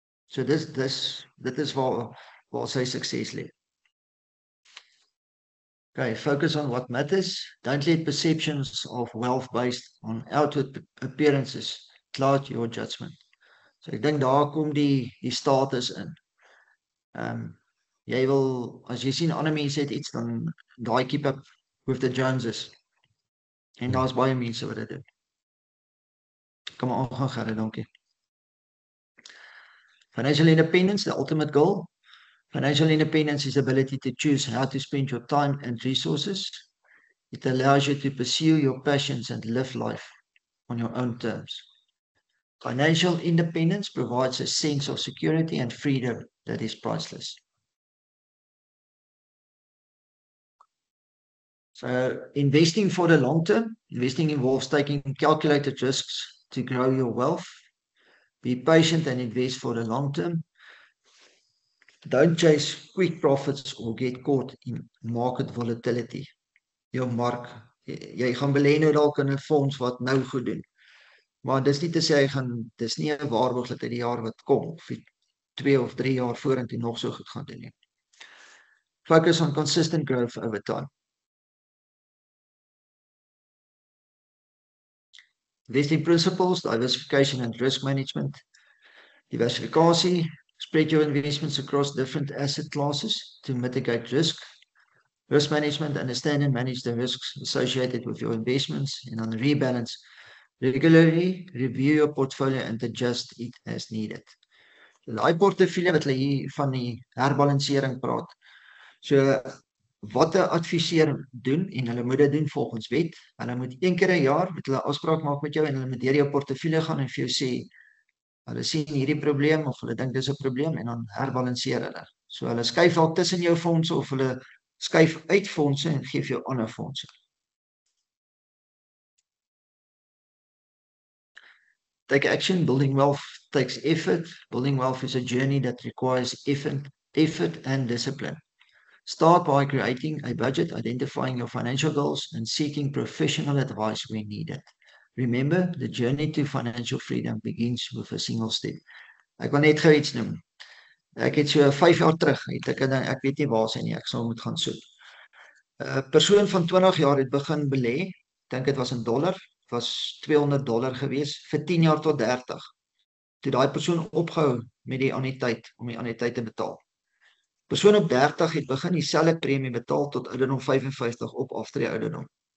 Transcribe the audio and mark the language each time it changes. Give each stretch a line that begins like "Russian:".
Afrikaans: So dit is waar sy sukses lê.
English: Okay, focus on what matters. Don't let perceptions of wealth based on outward appearances cloud your judgment.
Afrikaans: So ek dink daar kom die status in. Jy wil, as jy sien ander mense het iets, dan daai
English: keep up with the Joneses.
Afrikaans: En daar's baie mense wat dit doen. Kom maar aangaan, Gerrit, dankie.
English: Financial independence, the ultimate goal. Financial independence is the ability to choose how to spend your time and resources. It allows you to pursue your passions and live life on your own terms. Financial independence provides a sense of security and freedom that is priceless. So investing for the long term, investing involves taking calculated risks to grow your wealth. Be patient and invest for the long term. Don't chase quick profits or get caught in market volatility.
Afrikaans: Jou mark, jy gaan belê nou dalk in 'n fonds wat nou goed doen. Maar dis nie te sê dis nie 'n waarborg dat hy die jaar wat kom, of 2 of 3 jaar vorentoe nog so goed gaan doen nie.
English: Focus on consistent growth over time. Investing principles, diversification and risk management. Diversifikasie, spread your investments across different asset classes to mitigate risk. Risk management, understand and manage the risks associated with your investments, and on rebalance, regularly review your portfolio and adjust it as needed.
Afrikaans: Die portefeulje wat hulle hier van die herbalansering praat. So wat 'n adviseur doen, en hulle moet dit doen volgens wet. Hulle moet 1 keer 'n jaar met hulle afspraak maak met jou en hulle moet deur jou portefeulje gaan en vir jou sê hulle sien hierdie probleem of hulle dink dis 'n probleem en dan herbalanseer hulle. So hulle skuif dalk tussen jou fondse of hulle skuif uit fondse en gee vir jou ander fondse.
English: Take action. Building wealth takes effort. Building wealth is a journey that requires effort and discipline. Start by creating a budget, identifying your financial goals, and seeking professional advice when needed. Remember, the journey to financial freedom begins with a single step.
Afrikaans: Ek wil net gou iets noem. Ek het so 5 jaar terug, ek weet nie waar sy nie, ek sal moet gaan soek. 'n Persoon van 20 jaar het begin belê, dink dit was in dollar, was $200 gewees vir 10 jaar tot 30. Toe daai persoon opgehou met die anniteit om die anniteit te betaal. Persoon op 30 het begin dieselfde premie betaal tot ouderdom 55 op aftree ouderdom.